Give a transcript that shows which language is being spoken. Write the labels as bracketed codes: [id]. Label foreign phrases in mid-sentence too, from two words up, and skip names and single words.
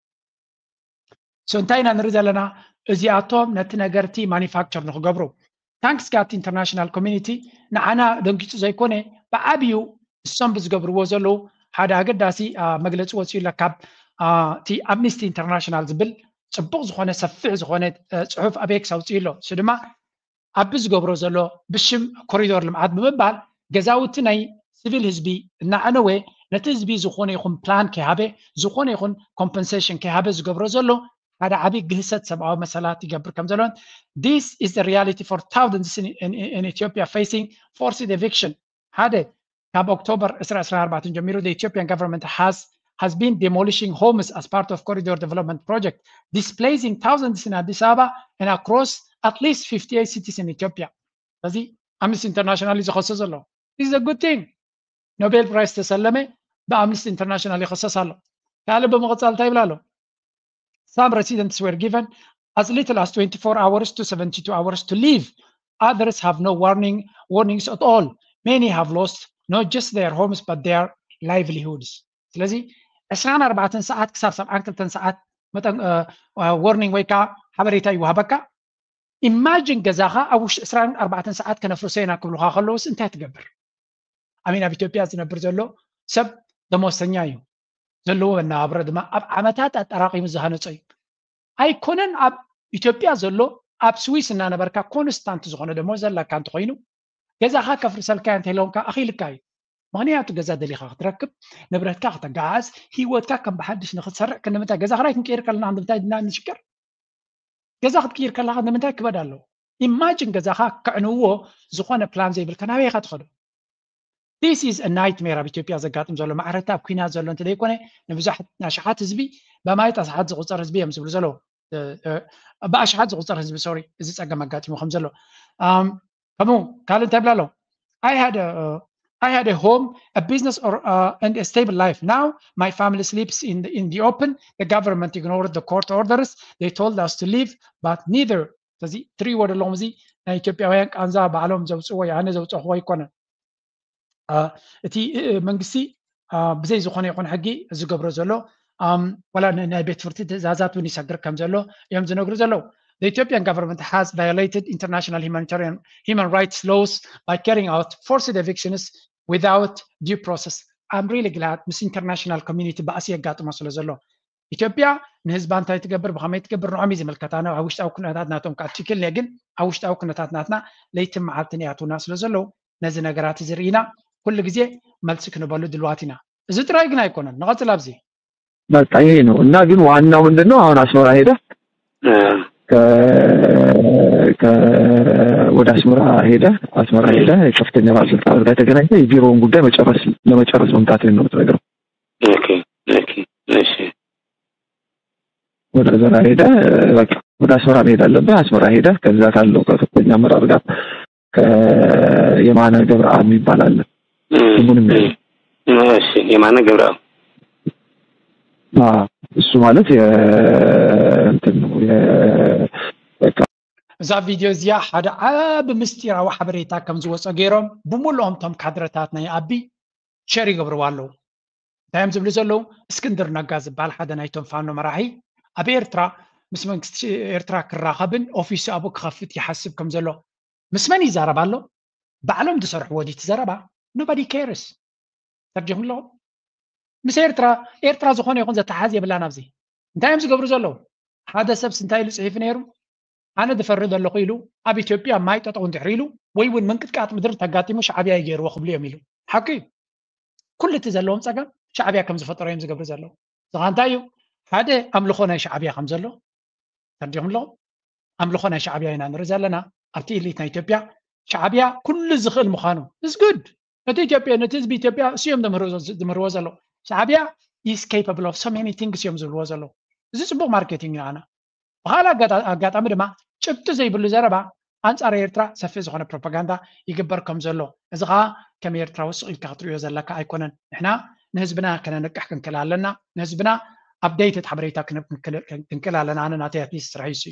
[ti] እንታይ ኢና ንርኢ ዘለና እዚኣቶም ነቲ ነገርቲ ማኒፋክቸር ንክገብሩ [en] thanks to international community [ti] ንዓና ደንጊፁ ዘይኮነ ብዓብዩ እሶም ብዝገብርዎ ዘለዉ ሓደ ኣገዳሲ መግለፂ ወፂኡ ካብ እቲ ኣምኒስቲ ኢንተርናሽናል ዝብል ጽቡቕ ዝኾነ ሰፊሕ ዝኾነ ፅሑፍ ኣብ ኤክስ ኣውፅኡ ኣሎ እሱ ድማ ኣብ ዝገብሮ ዘሎ ብሽም ኮሪዶር ልምዓት ብምባል ገዛውቲ ናይ ሲቪል ህዝቢ እናዓነወ ነቲ ህዝቢ ዝኾነ ይኹን ፕላን ከይሃበ ዝኾነ ይኹን ኮምፐንሴሽን ከይሃበ ዝገብሮ ዘሎ ሓደ ዓብይ ግህሰት ሰብኣዊ መሰላት ይገብር ከም ዘለዎን [en] this is the reality for thousands in Ethiopia facing forced eviction [ti] ሓደ ካብ ኦክቶበር [en] 2024 ጀሚሩ the Ethiopian government has been demolishing homes as part of corridor development project displacing thousands in Addis Ababa and across at least 58 cities in Ethiopia [ti] ስለዚ Amnesty International ዝኸሰ ዘሎ [en] this is a good thing Nobel Prize [ti] ተሰለመ በአምነስቲ ኢንተርናሽናል ይኸሰስ ኣሎ ካለ በመቀጠል እንታይ ይብላሉ [en] Some residents were given as little as 24 hours to 72 hours to leave. Others have no warnings at all. Many have lost not just their homes but their livelihoods. [ti] ስለዚህ 24 ሰዓት ክሳብ 72 ሰዓት መጠን warning ወይ ከዓ ሓበሬታ ይወሃበካ imagine ገዛኻ ኣብ ውሽጢ 24 ሰዓት ከነፍርሰና ክብልካ ከለውስ እንታይ ትገብር ኣሚን ኣብ ኢትዮጵያ ዝነብር ዘሎ ሰብ ደሞዝተኛ እዩ ዘለዎ እናብረ ድማ ኣብ ዓመታት ኣጠራቂሙ ዝሃነፀ እዩ ኣይኮነን ኣብ ኢትዮጵያ ዘሎ ኣብ ስዊስ እናነበርካ ኮንስታንት ዝኾነ ደሞዝ ዘለካ እንትኮይኑ ገዛኻ ከፍርሰልካ እንተይለውንካ ኣኺልካ እዩ ምክንያቱ ገዛ ደሊኻ ክትረክብ ንብረትካ ክትጋዓዝ ሂወትካ ከም ብሓድሽ ንክትሰርዕ ክንምንታይ ገዛ ክራይ ክንቀይር ከለና ንምንታይ ድና ንሽከር ገዛ ክትቀይር ከለካ ንምንታይ ክበድ ኣለዎ ኢማጂን ገዛኻ ክዕንውዎ ዝኾነ ፕላን ዘይብልካ ናበይ ኢኻ ትኸዶ [en] This is a nightmare [ti] ኣብ ኢትዮጵያ ዘጋጥም ዘሎ ማዕረታ ኣብ ኩናት ዘሎ እንተደይኮነ ንብዙሓት ናሽሓት ህዝቢ በማየት ኣሽሓት ዝቁፀር ህዝቢ እዮም ዝብሉ ዘለዉ ብኣሽሓት ዝቁፀር ህዝቢ ሶሪ እዚ ፀገም ኣጋጢሙ ከም ዘሎ ከምኡ ካልእ እንታይ ብላ ኣሎ [en] I had a home, a business, and a stable life. Now my family sleeps in the open. The government ignored the court orders. They told us to leave, but neither. [ti] ስለዚ ትሪእዎ ደለኹም እዚ ናይ ኢትዮጵያውያን ቃንዛ ባዕሎም ዘውፅዎ ኣነ ዘውፅኹዎ ኣይኮነን እቲ መንግስቲ ብዘይ ዝኾነ ይኹን ሕጊ ዝገብሮ ዘሎ ወላ ናይ ቤት ፍርዲ ትእዛዛት እውን ይሰግር ከም ዘሎ እዮም ዝነግሩ ዘለዉ [en] The Ethiopian government has violated international human rights laws by carrying out forced evictions without due process. I'm really glad [ti] ምስ [en] international community [ti] በኣሲ የጋጥሞ ስለ ዘሎ ኢትዮጵያ ንህዝባ እንታይ ትገብር ብኸመይ ትገብር ንዖም እዩ ዝምልከታና ኣብ ውሽጣዊ ኩነታት ናቶም ካትክልኒ ግን ኣብ ውሽጣዊ ኩነታት ናትና ለይትን መዓልትን እያትውና ስለ ዘለዉ ነዚ ነገራት እዚ ርኢና ኩሉ ግዜ መልሲ ክንበሉ ድልዋት ኢና እዚ ጥራይ ግን አይኮነን ንቀጥል ኣብዚ [am] በቃ ይሄ ነው እና ግን ዋናው ምንድነው አሁን አስመራ ሄደ ወደ አስመራ ሄደ ከፍተኛ ባለስልጣናት ጋር ተገናኝቶ የቢሮውን ጉዳይ ለመጨረስ መምጣት ነው ተነገረው ኦኬ እሺ ወደ አስመራ ሄደ በቃ ወደ አስመራ ሄደ አለበት አስመራ ሄደ ከዛ ካለው ከፍተኛ አመራር ጋር የማነ ገብረአብ ይባላል ምንም እሺ የማነ ገብረአብ እሱ ማለት እንትን ነው [ti] እዛ ቪድዮ እዚኣ ሓደ ዓብ ምስጢራዊ ሓበሬታ ከም ዝወፀ ገይሮም ብሙሉኦም ቶም ካድረታት ናይ ኣቢ ሸር ይገብርዎ ኣለዉ እንታይም ዝብሉ ዘለዉ እስክንድር ነጋ ዝበሃል ሓደ ናይቶም ፋኖ መራሒ ኣብ ኤርትራ ምስ መንግስቲ ኤርትራ ክራኸብን ኦፊስ አቡ ክኸፍት ይሓስብ ከም ዘሎ ምስ መን ይዛረብ ኣሎ ባዕሎም ዝሰርሕዎ ዲ ትዘረባ [en] nobody cares [ti] ተርጅም ኣሎ ምስ ኤርትራ ዝኾነ ይኹን ዘተሓዝ የብላን ኣብዚ እንታይ እዮም ዝገብሩ ዘለዉ ሓደ ሰብ ስንታይ ኢሉ ፅሒፍ ነይሩ ኣነ ዝፈርድ ኣለኹ ኢሉ ኣብ ኢትዮጵያ ማይ ጠጠው እንድሕር ኢሉ ወይ እውን ምንቅጥቃጥ ምድሪ ተጋጢሙ ሻዕብያ ይገይርዎ ክብሉ እዮም ኢሉ ሓቂ ኩሉ እቲ ዘለዎም ፀገም ሻዕብያ ከም ዝፈጠሮ እዮም ዝገብሩ ዘለዉ ዝኻ እንታይ እዩ ሓደ ኣምልኾ ናይ ሻዕብያ ከም ዘሎ ተርጅም ኣሎ ኣምልኾ ናይ ሻዕብያ ኢና ንርኢ ዘለና ኣብቲ ኢሊት ናይ ኢትዮጵያ ሻዕብያ ኩሉ ዝኽእል ምዃኑ [en] is good [ti] ነቲ ኢትዮጵያ ነቲ ህዝቢ ኢትዮጵያ እሲኦም ዝምህርዎ ዘሎ ሻዕብያ [en] is capable of so many things [ti] እዮም ዝብልዎ ዘሎ እዚ ፅቡቅ ማርኬቲንግ እዩ ኣነ ብኻል ኣጋጣሚ ድማ ጭብጢ ዘይብሉ ዘረባ ኣንጻር ኤርትራ ሰፊሕ ዝኾነ ፕሮፓጋንዳ ይግበር ከም ዘሎ እዚ ከዓ ከም ኤርትራ ውስቕ ኢልካ ክትሪኦ ዘለካ ኣይኮነን ንሕና ንህዝብና ከነንቅሕ ክንክእል ኣለና ንህዝብና updated ሓበሬታ ክንክእል ኣለና ኣነ ናተይ ኣትሊስት ስራሕይ እዩ